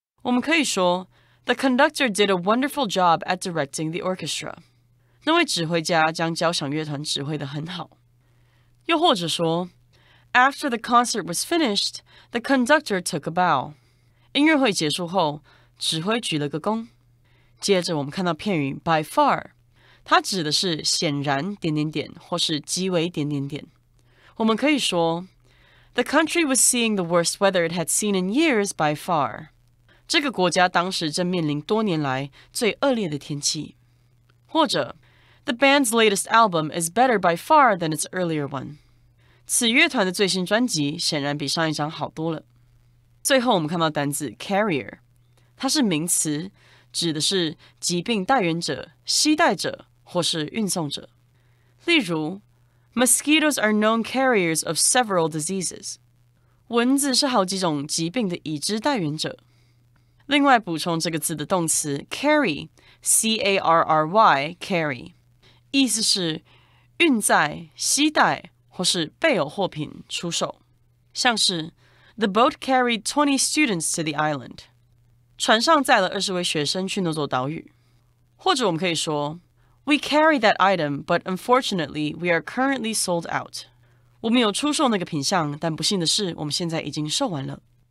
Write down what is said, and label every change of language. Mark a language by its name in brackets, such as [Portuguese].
[Chinese] 我们可以说 [English] The conductor did a wonderful job at directing the orchestra。 [Chinese] 那位指挥家将交响乐团指挥得很好。又或者说 [English] After the concert was finished, the conductor took a bow。 [Chinese] 音乐会结束后，指挥举了个躬。接着我们看到片语 by far， 它指的是显然或是极为我们可以说 [English] The country was seeing the worst weather it had seen in years by far。 [Chinese] 这个国家当时正面临多年来最恶劣的天气。 [English] 或者 The band's latest album is better by far than its earlier one。 [Chinese] 此乐团的最新专辑显然比上一张好多了。最后我们看到单字 carrier， 它是名词，指的是疾病带源者、携带者或是运送者。 [English] 例如 Mosquitoes are known carriers of several diseases。 [Chinese] 蚊子是好几种疾病的已知带源者。另外补充这个字的动词 carry， C-A-R-R-Y carry， 意思是运载、携带或是备有货品出售。像是 [English] The boat carried 20 students to the island. [Chinese] 船上载了20位学生去那座岛屿。或者我们可以说 [English] We carry that item, but unfortunately, we are currently sold out. [Chinese] 我们有出售那个品项，但不幸的是，我们现在已经售完了。